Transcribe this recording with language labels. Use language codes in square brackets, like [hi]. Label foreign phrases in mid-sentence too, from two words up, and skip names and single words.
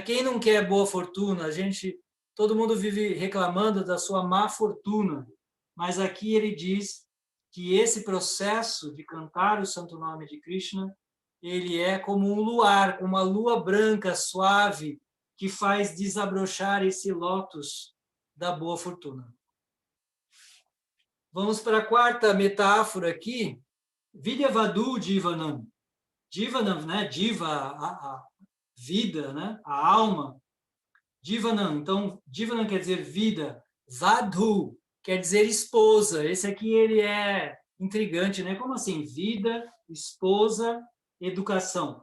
[pt] Quem não quer boa fortuna? Todo mundo vive reclamando da sua má fortuna, mas aqui ele diz que esse processo de cantar o santo nome de Krishna, ele é como um luar, uma lua branca, suave, que faz desabrochar esse lótus da boa fortuna. Vamos para a quarta metáfora aqui. [sa] Vidyavadu Jivanam. Jivanam, [pt] né? Diva, a vida, né? A alma. Jivanam. Então, Jivanam quer dizer vida. Vadhu quer dizer esposa. Esse aqui ele é intrigante, né? Como assim? Vida, esposa, educação.